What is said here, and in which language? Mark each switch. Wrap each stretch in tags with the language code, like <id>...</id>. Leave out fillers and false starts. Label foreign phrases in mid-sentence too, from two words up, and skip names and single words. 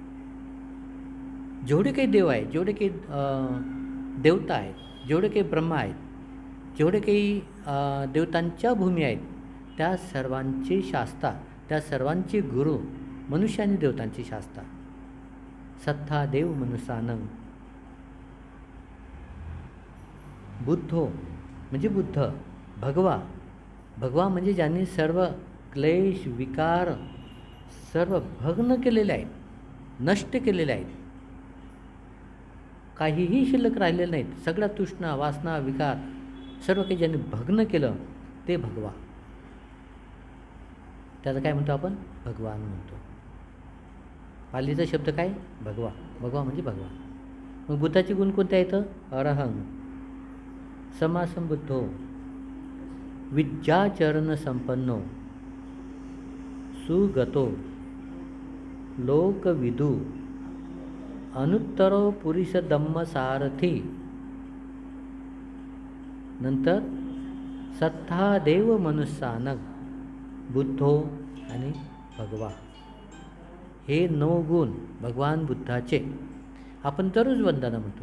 <mr>जेवढे काही देव आहेत, जेवढे काही देवता आहेत, जेवढे काही ब्रह्मा आहेत, जेवढे काही देवतांच्या भूमी आहेत, त्या सर्वांची शास्त्रा, त्या सर्वांचे गुरु मनुष्य आणि देवतांची शास्त्रा.</mr> <pi>सत्ता देव मनुष्यानं.</pi> <mr>बुद्धो म्हणजे बुद्ध, भगवा, भगवा म्हणजे ज्यांनी सर्व क्लेश विकार सर्व भग्न केलेले आहेत, नष्ट केलेले आहेत, काहीही शिल्लक राहिलेलं नाहीत. सगळ्या तृष्णा वासना विकार सर्व काही ज्यांनी भग्न केलं ते भगवा. त्याचं काय म्हणतो आपण? भगवान म्हणतो. पालीचा शब्द काय? भगवा. भगवा म्हणजे भगवान. मग बुद्धाचे गुण कोणते आहेत?</mr> <pi>अरहंग, समासंबुद्धो, विद्याचरण संपन्नो, सुगतो, लोकविदू, अनुत्तरो पुरुष धम्म सारथी, नंतर सत्ता देव मनुष्यानक, बुद्धो आणि भगवा.</pi> <mr>हे 9 गुण भगवान बुद्धाचे आपण दररोज वंदना म्हणतो.</mr>